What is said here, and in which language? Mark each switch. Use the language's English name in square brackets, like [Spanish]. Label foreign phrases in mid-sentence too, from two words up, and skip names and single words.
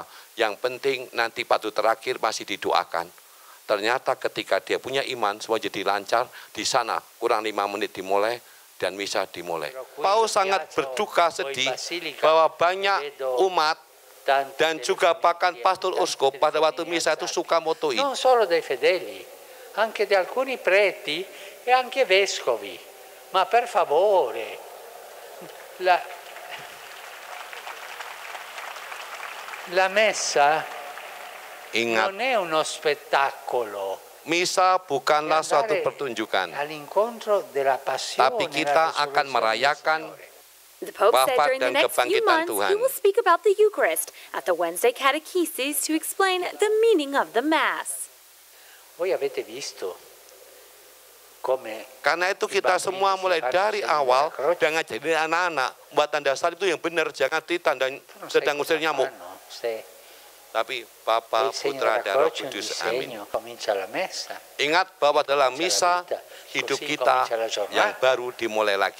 [Indonesian] Yang penting nanti waktu terakhir masih didoakan. Ternyata ketika dia punya iman, semua jadi lancar. Di sana kurang 5 menit dimulai dan misa dimulai. Paus sangat berduka sedih bahwa banyak umat dan juga bahkan pastor uskup pada waktu misa itu suka motoin. [Italian] Non solo dei fedeli, anche di alcuni preti e anche vescovi. Ma per favore, la messa [Indonesian] Ingat, [Italian] non è uno spettacolo. [Indonesian] misa bukanlah suatu pertunjukan, tapi kita akan merayakan [English] The Pope said [Indonesian] wafat [English] during the [Indonesian] dan [English] next few [Indonesian] kebangkitan [English] months, [Indonesian] Tuhan. [English] he will speak about the Eucharist at the Wednesday catechesis to explain the meaning of the Mass. [Italian] Voi avete visto come [Indonesian] Karena itu kita semua mulai dari awal jangan jadi anak-anak buat tanda salib itu yang benar, jangan ditanda sedang usir nyamuk. Tapi Bapa, Putra, dan Roh Kudus. Amin. Ingat bahwa dalam misa hidup kita yang baru dimulai lagi.